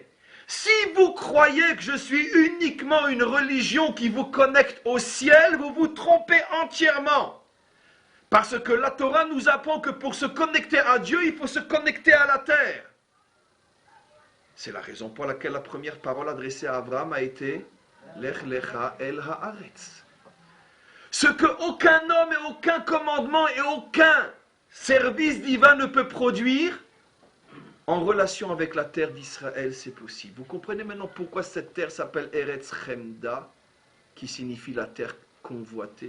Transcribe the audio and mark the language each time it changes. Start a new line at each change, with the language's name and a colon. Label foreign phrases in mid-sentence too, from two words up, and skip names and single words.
French: Si vous croyez que je suis uniquement une religion qui vous connecte au ciel, vous vous trompez entièrement. Parce que la Torah nous apprend que pour se connecter à Dieu, il faut se connecter à la terre. C'est la raison pour laquelle la première parole adressée à Abraham a été
Hebrew: לך לך אל הארץ.
French: Ce que aucun homme et aucun commandement et aucun service divin ne peut produire, en relation avec la terre d'Israël, c'est possible. Vous comprenez maintenant pourquoi cette terre s'appelle Eretz Chemda, qui signifie la terre convoitée?